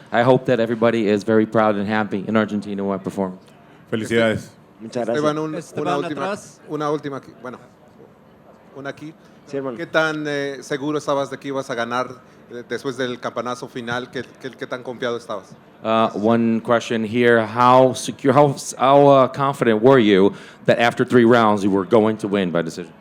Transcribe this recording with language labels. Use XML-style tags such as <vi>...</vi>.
<en>I hope that everybody is very proud and happy in Argentina when I perform.</en> <es>Felicidades. Muchas gracias. Esteban, una última aquí. Bueno, una aquí. Sí, hermano. ¿Qué tan seguro estabas de que ibas a ganar después del campanazo final? ¿Qué tan confiado estabas?</es> <en>One question here: how secure, how confident were you that after 3 rounds you were going to win by decision?</en>